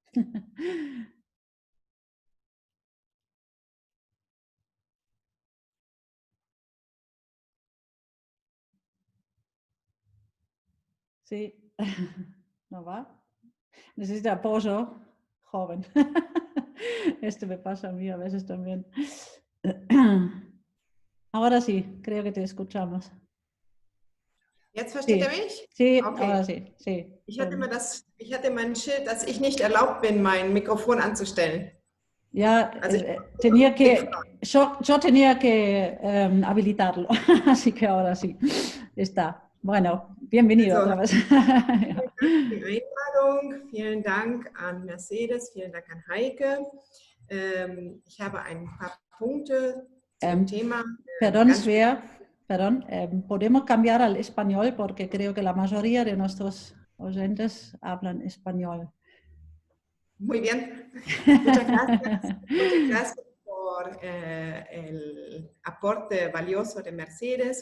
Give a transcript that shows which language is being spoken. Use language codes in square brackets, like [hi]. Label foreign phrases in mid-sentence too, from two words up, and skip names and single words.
[es] Sí, no va. Necesita apoyo, joven. Esto me pasa a mí a veces también. Ahora sí, creo que te escuchamos. [de] Jetzt versteht ihr mich? [es] Sí, okay. Ahora sí, sí. [de] Ich hatte mein Schild, dass ich nicht erlaubt bin, mein Mikrofon anzustellen. [es] Ya, Also yo tenía que habilitarlo, así que ahora sí, está. Bueno, bienvenido otra vez. [de] Vielen Dank für die Einladung, vielen Dank an Mercedes, vielen Dank an Heike. Ich habe ein paar Punkte zum Thema. [es] Perdón, Svea, perdón, podemos cambiar al español porque creo que la mayoría de nuestros oyentes hablan español. Muy bien, muchas gracias. Muchas gracias por el aporte valioso de Mercedes.